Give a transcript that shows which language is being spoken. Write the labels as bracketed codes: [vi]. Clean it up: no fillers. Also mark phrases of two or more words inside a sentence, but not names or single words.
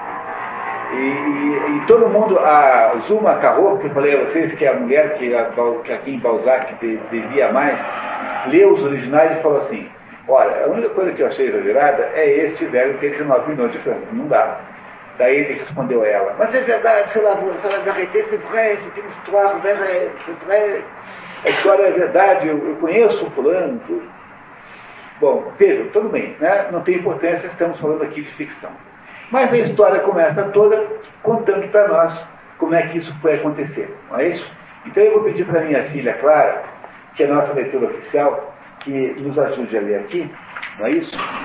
[pt] E todo mundo, a Zuma Carro, que eu falei a vocês, que é a mulher que aqui em Balzac devia mais, leu os originais e falou assim, olha, a única coisa que eu achei exagerada é este velho ter 19 milhões de francos, não dá. Daí ele respondeu a ela, mas é verdade, [fr] c'est la vérité, c'est vrai, c'est une histoire vraie, c'est vrai. [pt] A história é verdade, eu conheço o fulano, tudo. Bom, vejam, tudo bem, né? Não tem importância, estamos falando aqui de ficção. Mas a história começa toda contando para nós como é que isso foi acontecer, não é isso? Então eu vou pedir para minha filha Clara, que é a nossa leitora oficial, que nos ajude a ler aqui, não é isso?